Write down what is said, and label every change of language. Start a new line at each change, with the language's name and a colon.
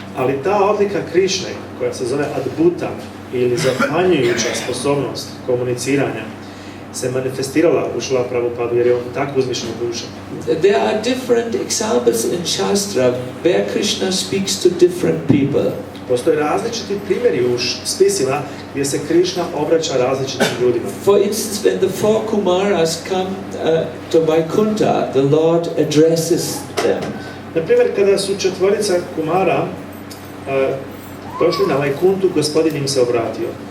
Bosnian: Ali ta odlika Krišne, koja se zove adbhuta ili zapanjujuća sposobnost komuniciranja, se manifestirala u Šrila Prabhupadu jer je on tako uzvišena duša.
English: There are different examples in Shastra where Krishna speaks to different people.
Bosnian: Postoje različiti primjeri u spisima gdje se Krišna obraća različitim ljudima.
English: For instance, when the four Kumaras come to Vaikuntha, the Lord addresses them.
Bosnian: Na primjer, kada su četvorica Kumara došli na Vaikuntu, Gospodin im se obratio.